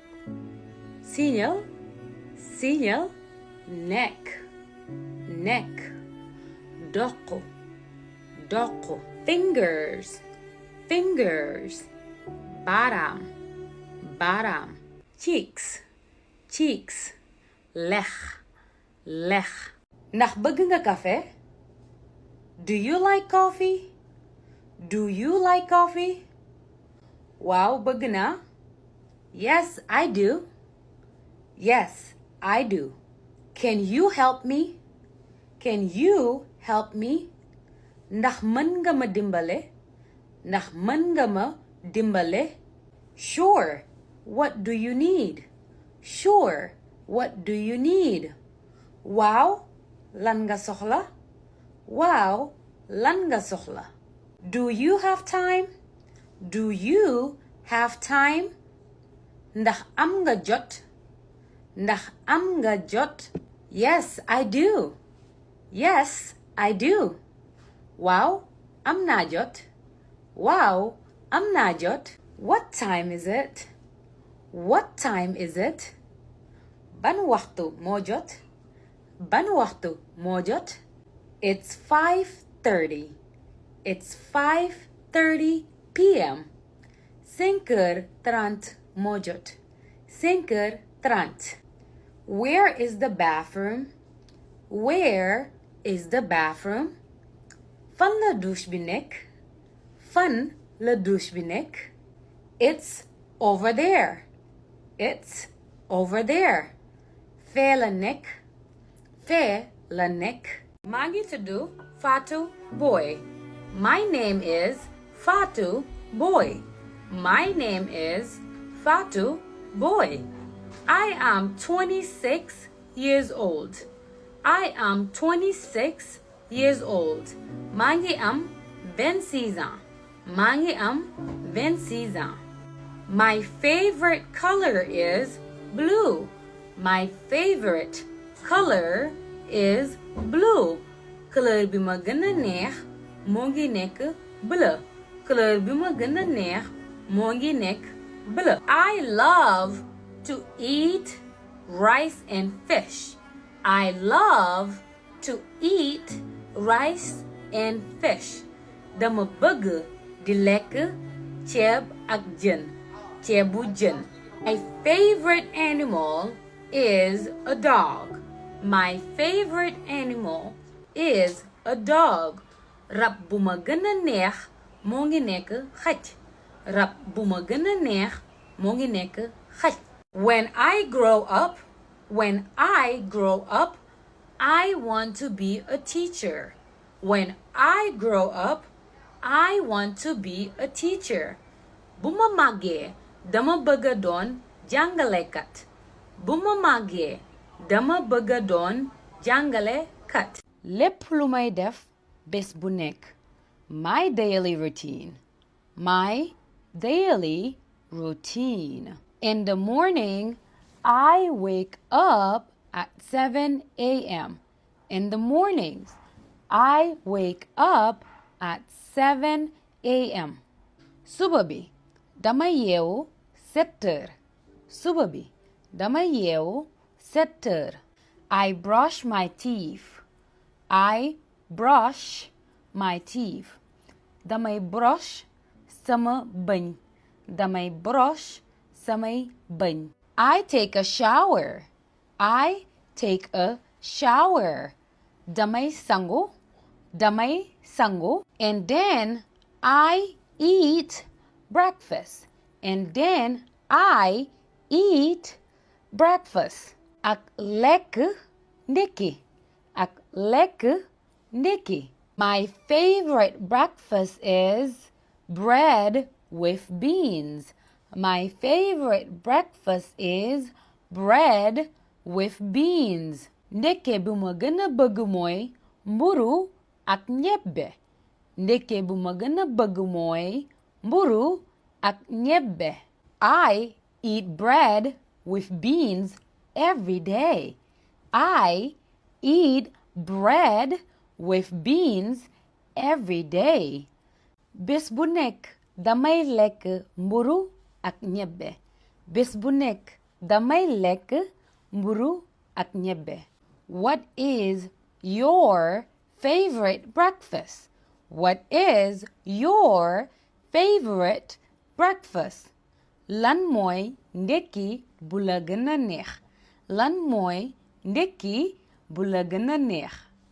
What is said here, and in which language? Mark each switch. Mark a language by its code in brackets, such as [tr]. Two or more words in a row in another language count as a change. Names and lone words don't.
[wo] siñal, siñal, [en] neck, neck, [wo] doq, doq, [en] fingers, fingers, [wo] baaraam, baaraam, [en] cheeks, cheeks, [wo] lex, lex. Ndax bëgg nga café? [en] Do you like coffee? Do you like coffee? [wo] Waaw, bëgg naa. [en] Yes, I do. Yes, I do. Can you help me? Can you help me? [wo] Ndax mën nga ma dimbale? Ndax mën nga ma dimbale? [en] Sure. What do you need? Sure. What do you need? [wo] Waaw, lan nga soxla? Waaw, lan nga soxla? [en] Do you have time? Do you have time? [wo] Ndax am nga jot? Ndax am nga jot? [en] Yes, I do. Yes, I do. [wo] Waaw, am naa jot. Waaw, am naa jot. [en] What time is it? What time is it? [wo] Ban waxtu moo jot? Ban waxtu moo jot? [en] It's 5:30. It's 5:30 p.m. [wo] 5:30 moo jot. 5:30. [en] Where is the bathroom? Where is the bathroom? [wo] Fan la douche bi nekk? Fan la douche bi nekk? [en] It's over there. It's over there. [wo] Fee la nekk. Fee la nekk. Maa ngi tudd Fatou Boy. [en] My name is Fatou Boy. My name is Fatou Boy. I am 26 years old. I am 26 years old. [wo] Maa ngi am 26 ans. Maa ngi am 26 ans. [en] My favorite color is blue. My favorite color is blue. [wo] Couleur bi ma gën a neex moo ngi nekk bleu. Couleur bi ma gën a neex moo ngi nekk bleu. [en] I love to eat rice and fish. I love to eat rice and fish. [wo] Dama bëgg di lekk ceeb ak jën. Ceebu jën. [en] My favorite animal is a dog. My favorite animal is a dog. [wo] Rab bu ma gën a neex moo ngi nekk xaj. Rab bu ma gën a neex moo ngi nekk xaj. [en] When I grow up, I want to be a teacher. When I grow up, I want to be a teacher. [wo] Bu ma màggee dama bëgg a doon jàngalekat. Bu ma màggee dama bëgg a doon jàngalekat. Lépp lu may def bés bu nekk. [en] My daily routine. My daily routine. In the morning, I wake up at 7 a.m. In the mornings, I wake up at 7 a.m. [wo] Suba bi dama yeewu 7 heures. Suba bi dama yeewu 7 heures. [en] I brush my teeth. I brush my teeth. [wo] Damay brush sama bëñ. Damay brush samay bëñ. [en] I take a shower. I take a shower. [wo] Damay sangu. Damay sangu. [en] And then I eat breakfast. And then I eat breakfast. [wo] Ak lekk ndekki. Ak lekk ndekki. [en] My favorite breakfast is bread with beans. My favorite breakfast is bread with beans. [wo] Ndekke bu ma gën a bëgg mooy mburu ak ñebbe. Ndekke bu ma gën a bëgg mooy mburu ak ñebbe. [en] I eat bread with beans every day. I eat bread with beans every day. [wo] Bés bu nekk damay lekk mburu ak ñebbe. Bés bu nekk damay lekk mburu ak ñebbe. [en] What is your favorite breakfast? What is your favorite breakfast? [wo] Lan mooy ndekki bu la gën a neex? Lan mooy ndekki bu la gën a neex?